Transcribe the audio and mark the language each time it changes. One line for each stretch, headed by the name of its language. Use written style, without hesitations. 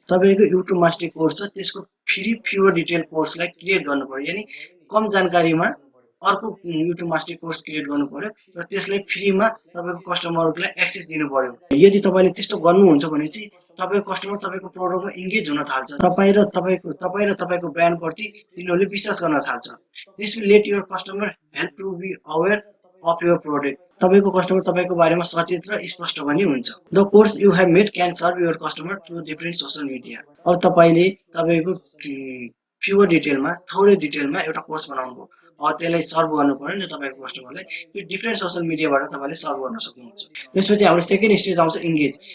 Nepali: तपाईँको YouTube mastery course छ, त्यसको फ्युवर डिटेल कोर्सलाई क्रिएट गर्नु पर्यो, यानि कम जानकारीमा अर्को युट्युब मास्टरी कोर्स क्रिएट गर्नु पर्यो र त्यसलाई फ्रीमा तपाईँको कस्टमरलाई एक्सेस दिनु पर्यो। यदि तपाईँले त्यस्तो गर्नुहुन्छ भने चाहिँ तपाईँको कस्टमर तपाईँको प्रोडक्टमा इङ्गेज हुन थाल्छ, तपाईँ र तपाईँको ब्रान्डप्रति तिनीहरूले विश्वास गर्न थाल्छ।
English: This will let your customer help to be aware of your product.
Nepali: तपाईँको कस्टमर तपाईँको बारेमा सचेत र स्पष्ट पनि हुन्छ।
English: The course you have made can serve your customer through different social media.
Nepali: अब तपाईँले तपाईँको फ्युवर डिटेलमा थोरै डिटेलमा एउटा कोर्स बनाउनु भयो, त्यसलाई सर्भ गर्नु पर्यो नि तपाईँको कस्टमरलाई, त्यो डिफ्रेन्ट सोसियल मिडियाबाट तपाईँले सर्भ गर्न सक्नुहुन्छ। त्यसपछि हाम्रो सेकेन्ड स्टेज आउँछ इङ्गेज।